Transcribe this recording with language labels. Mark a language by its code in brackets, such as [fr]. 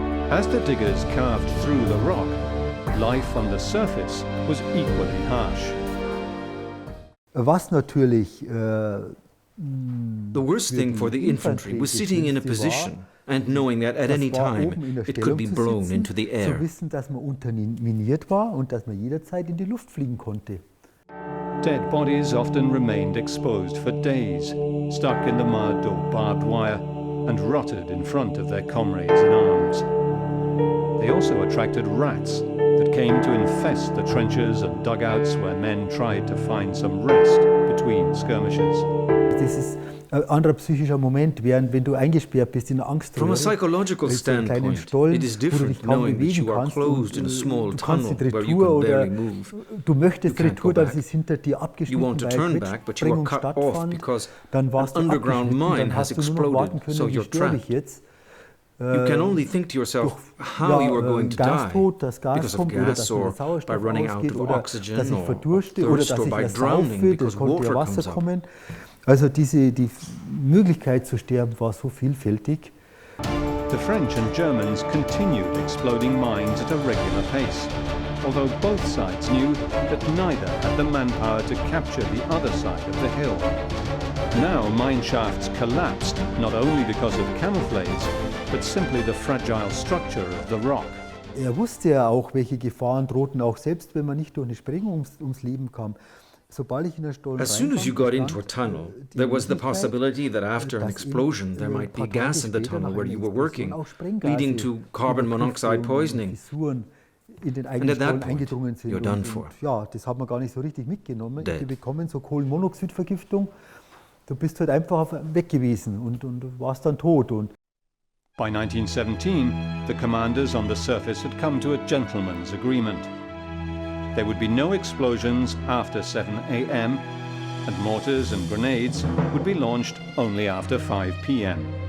[en] As the diggers carved through the rock, life on the surface was equally harsh. [de] Was natürlich [en] the worst thing for the infantry was sitting in a position and knowing that at any time it could be blown into the air. [de] Zu wissen, dass man unterminiert war und dass man jederzeit in die Luft fliegen konnte. [en] Dead bodies often remained exposed for days, stuck in the mud or barbed wire, and rotted in front of their comrades in arms. They also attracted rats that came to infest the trenches and dugouts where men tried to find some rest between skirmishes. [de] Das ist ein anderer psychischer Moment, während wenn du eingesperrt bist in einer Angströhre. [en] From a psychological standpoint, it is different knowing that you are closed in a small tunnel where you can barely move. [de] Du möchtest Retour, das ist hinter dir abgeschnitten. [en] You want to turn back, but you are cut off because an underground mine has exploded, so you're trapped. You can only think to yourself how you are going to die, because of gas or by running out of oxygen or thirst or by drowning because water comes up. [de] Also die Möglichkeit zu sterben war so vielfältig. [en] The French and Germans continued exploding mines at a regular pace, although both sides knew that neither had the manpower to capture the other side of the hill. Now mine shafts collapsed not only because of camouflage, but simply the fragile structure of the rock. [de] Wusste ja auch, welche Gefahren drohten, auch selbst wenn man nicht durch eine Sprengung ums Leben kam. [en] As soon as you got into a tunnel, there was the possibility that after an explosion there might be gas in the tunnel where you were working, leading to carbon monoxide poisoning. And at that point, you're done for. [de] Ja, das hat man gar nicht so richtig mitgenommen. [en] Dead. [de] Die bekommen so Kohlenmonoxidvergiftung. Du bist halt einfach weg gewesen und warst dann tot. [en] By 1917, the commanders on the surface had come to a gentleman's agreement. there would be no explosions after 7 a.m. and mortars and grenades would be launched only after 5 p.m.